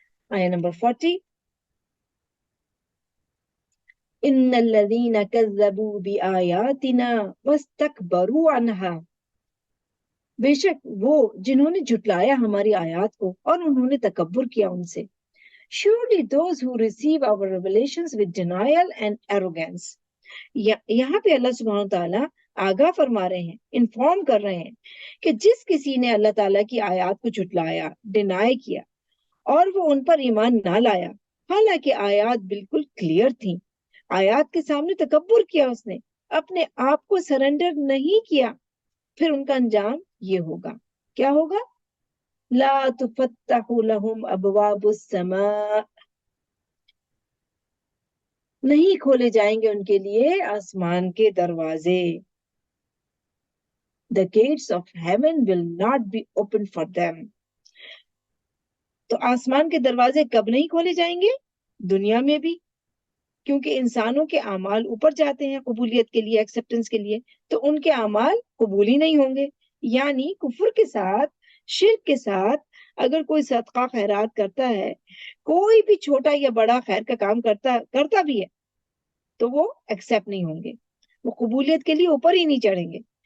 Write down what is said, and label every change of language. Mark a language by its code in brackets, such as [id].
[ur] آیہ نمبر 40. [ar] ان الذین کذبوا بآیاتنا واستکبروا عنہا, [ur] بے شک وہ جنہوں نے جھٹلایا ہماری آیات کو اور انہوں نے تکبر کیا ان سے. [en] Surely those who receive our revelations with denial and arrogance. [ur] یہاں پہ اللہ سبحانہ وتعالیٰ آگاہ فرما رہے ہیں, انفارم کر رہے ہیں کہ جس کسی نے اللہ تعالیٰ کی آیات کو جھٹلایا, ڈینائی کیا, اور وہ ان پر ایمان نہ لایا حالانکہ آیات بالکل کلیئر تھیں, آیات کے سامنے تکبر کیا, اس نے اپنے آپ کو سرنڈر نہیں کیا, پھر ان کا انجام یہ ہوگا. کیا ہوگا؟ [ar] لا تفتح لهم ابواب السماء, [ur] نہیں کھولے جائیں گے ان کے لیے آسمان کے دروازے. [en] The gates of heaven will not be open for them. [ur] تو آسمان کے دروازے کب نہیں کھولے جائیں گے؟ دنیا میں بھی, کیونکہ انسانوں کے اعمال اوپر جاتے ہیں قبولیت کے لیے, ایکسپٹنس کے لیے, تو ان کے اعمال قبول ہی نہیں ہوں گے. یعنی کفر کے ساتھ, شرک کے ساتھ اگر کوئی صدقہ خیرات کرتا ہے, کوئی بھی چھوٹا یا بڑا خیر کا کام کرتا بھی ہے, تو وہ ایکسپٹ نہیں ہوں گے, وہ قبولیت کے لیے اوپر ہی نہیں چڑھیں گے.